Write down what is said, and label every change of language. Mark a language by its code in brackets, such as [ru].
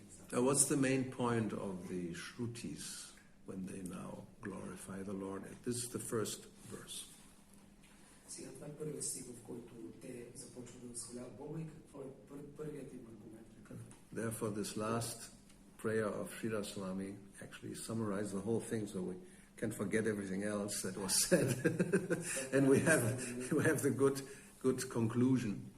[en] What's the main point of the Shrutis when they now glorify the Lord? This is the first verse. [bg] Сега това е първият стих, в който те започват да възхваляват Бога и какво е първият им аргумент. [en] Therefore, this last prayer of Srila Swami actually summarizes the whole thing, so we can forget everything else that was said, and we have the good conclusion.